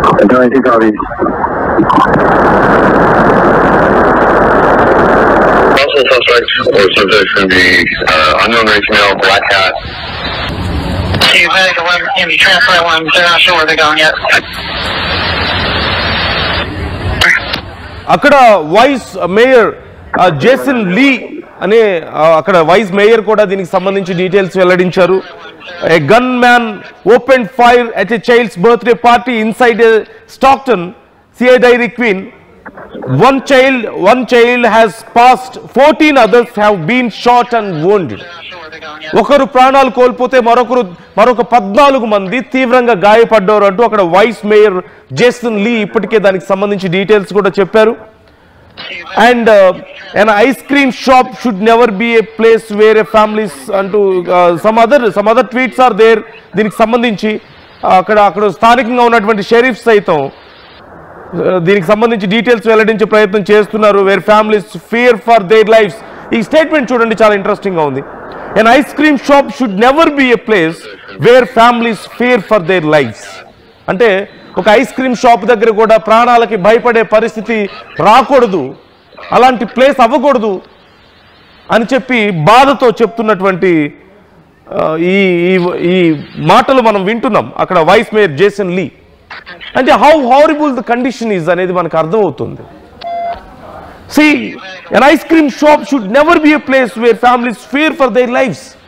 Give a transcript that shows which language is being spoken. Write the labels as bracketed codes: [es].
[en] Twenty-two copies. Possible suspect or subject going to be unknown race male, black hat. See, medic 11 can be transferred one. They're not sure where they're going yet. [te] అక్కడ vice mayor Jason లీ అనే అక్కడ vice mayor కూడా దీనికి సంబంధించి details వెల్లడించారు. [en] A gunman open fire at a child's birthday party inside a Stockton CI Dairy Queen. One child has passed, 14 others have been shot and wounded. [te] ఒకరు ప్రాణాలు కోల్పోతే మరొక 14 మంది తీవ్రంగా గాయపడ్డారు అంటూ అక్కడ వైస్ మేయర్ జేసన్ లీ ఇప్పటికే దానికి సంబంధించి డీటెయిల్స్ కూడా చెప్పారు. [en] and an ice cream shop should never be a place where a families [te] అంటూ [en] some other tweets are there. [te] దీనికి సంబంధించి అక్కడ స్థానికంగా ఉన్నటువంటి షెరీఫ్ సైతం దీనికి సంబంధించి డీటెయిల్స్ వెల్లడించే ప్రయత్నం చేస్తున్నారు. [en] Where families fear for their lives. [te] ఈ స్టేట్మెంట్ చూడండి, చాలా ఇంట్రెస్టింగ్ గా ఉంది. [en] An ice cream shop should never be a place where families fear for their lives. [te] అంటే ఒక ఐస్ క్రీమ్ షాప్ దగ్గర కూడా ప్రాణాలకి భయపడే పరిస్థితి రాకూడదు, అలాంటి ప్లేస్ అవ్వకూడదు అని చెప్పి బాధతో చెప్తున్నటువంటి ఈ మాటలు మనం వింటున్నాం అక్కడ వైస్ మేయర్ జేసన్ లీ. అంటే [en] how horrible the condition is [te] అనేది మనకు అర్థమవుతుంది. [en] See, an ice cream shop should never be a place where families fear for their lives.